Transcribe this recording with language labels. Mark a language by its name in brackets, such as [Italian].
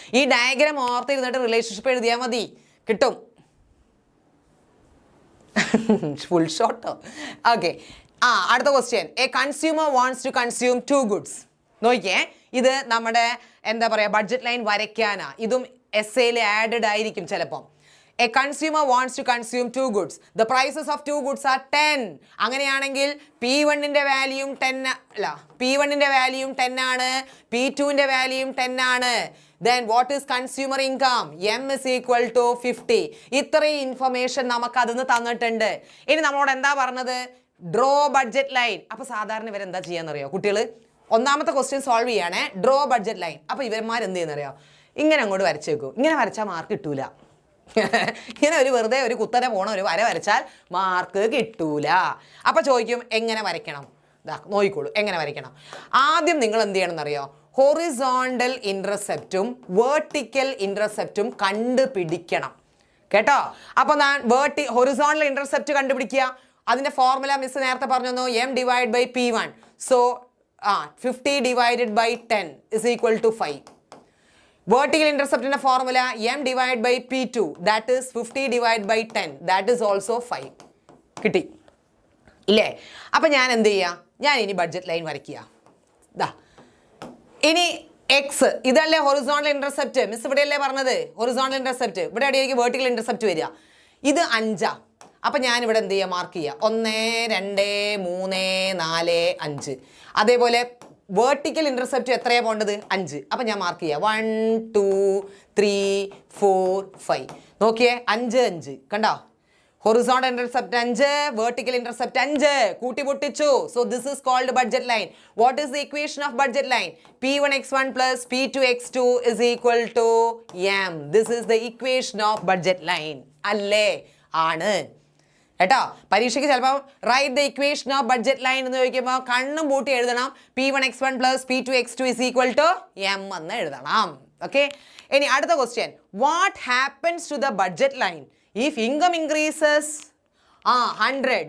[Malayalam] ഈ diagram ഓർത്തിരുന്നിട്ട് relationship എഴുതിയാൽ മതി, കിട്ടും. [English] Full ഷോട്ടോ. Okay, അടുത്ത question. A consumer wants to consume 2 goods. [Malayalam] നോക്കിയേ, ഇത് നമ്മുടെ എന്താ പറയുക, ബഡ്ജറ്റ് ലൈൻ വരയ്ക്കാനാ. ഇതും essayയിൽ ആഡഡ് ആയിരിക്കും ചിലപ്പം. [English] A consumer wants to consume 2 goods. The prices of 2 goods are 10. [Malayalam] അങ്ങനെയാണെങ്കിൽ P1 ന്റെ വാല്യൂം 10 അല്ല P1 ന്റെ വാല്യൂം 10 ആണ്, P2 ന്റെ വാല്യൂം 10 ആണ്. [English] Then what is consumer income? M is equal to 50. [Malayalam] ഇത്രയും ഇൻഫർമേഷൻ നമുക്ക് അതിന് തന്നിട്ടുണ്ട്. ഇനി നമ്മളോട് എന്താ പറഞ്ഞത്? [English] Draw budget line. [Malayalam] അപ്പോൾ സാധാരണ ഇവർ എന്താ ചെയ്യാന്നറിയോ കുട്ടികൾ? ഒന്നാമത്തെ ക്വസ്റ്റ്യൻ സോൾവ് ചെയ്യാണ്, ഡ്രോ ബഡ്ജറ്റ് ലൈൻ. അപ്പോൾ ഇവന്മാർ എന്ത് ചെയ്യുന്നറിയോ? ഇങ്ങനെ അങ്ങോട്ട് വരച്ചേക്കും. ഇങ്ങനെ വരച്ചാൽ മാർക്ക് കിട്ടൂല. ഇങ്ങനെ ഒരു വെറുതെ ഒരു കുത്തനെ പോണ ഒരു വര വരച്ചാൽ മാർക്ക് കിട്ടൂല. അപ്പോൾ ചോദിക്കും എങ്ങനെ വരയ്ക്കണം? നോക്കിക്കോളൂ എങ്ങനെ വരയ്ക്കണം. ആദ്യം നിങ്ങൾ എന്ത് ചെയ്യണം എന്നറിയോ? ഹൊറിസോണ്ടൽ ഇൻ്റർസെപ്റ്റും വേർട്ടിക്കൽ ഇൻ്റർസെപ്റ്റും കണ്ടുപിടിക്കണം കേട്ടോ. അപ്പോൾ ഞാൻ ഹൊറിസോണ്ടൽ ഇൻ്റർസെപ്റ്റ് കണ്ടുപിടിക്കുക. അതിൻ്റെ ഫോർമുല മിസ് നേരത്തെ പറഞ്ഞു, M divide by P1. [English] So 50 divided by 10 is equal to 5. Vertical intercept in a formula M divided by P2, that is 50 divided by 10, that is also 5. [Malayalam] കിട്ടി ഇല്ലേ? അപ്പം ഞാൻ എന്ത് ചെയ്യുക? ഞാൻ ഇനി ബഡ്ജറ്റ് ലൈൻ വരയ്ക്കുക. ഇനി എക്സ് ഇതല്ലേ ഹൊറിസോണ്ടൽ ഇന്റർസെപ്റ്റ്. മിസ് ഇവിടെയല്ലേ പറഞ്ഞത് ഹൊറിസോണ്ടൽ ഇന്റർസെപ്റ്റ്, ഇവിടെ അടിയായിരിക്കും വേർട്ടിക്കൽ ഇന്റർസെപ്റ്റ് വരിക. ഇത് 5. അപ്പം ഞാനിവിടെ എന്ത് ചെയ്യുക? മാർക്ക് ചെയ്യുക 1 2 3 4 5. അതേപോലെ വേർട്ടിക്കൽ ഇന്റർസെപ്റ്റ് എത്രയാണ് പോകേണ്ടത്? 5. അപ്പം ഞാൻ മാർക്ക് ചെയ്യുക 1 2 3 4 5. നോക്കിയേ 5 5 കണ്ടോ? Horizontal intercept 5, vertical intercept 5 കൂട്ടിമുട്ടിച്ചു. [English] So this is called budget line. What is the equation of budget line? P1x1 plus P2x2 is equal to M. This is the equation of budget line. [Malayalam] അല്ലേ? ആണ് കേട്ടോ. പരീക്ഷയ്ക്ക് ചിലപ്പോൾ [English] write the equation of budget line [Malayalam] എന്ന് ചോദിക്കുമ്പോൾ കണ്ണും പൂട്ടി എഴുതണം [English] P1x1 plus P2x2 is equal to M [Malayalam] എന്ന് എഴുതണം. ഓക്കെ. ഇനി അടുത്ത question, [English] What happens to the budget line if income increases 100?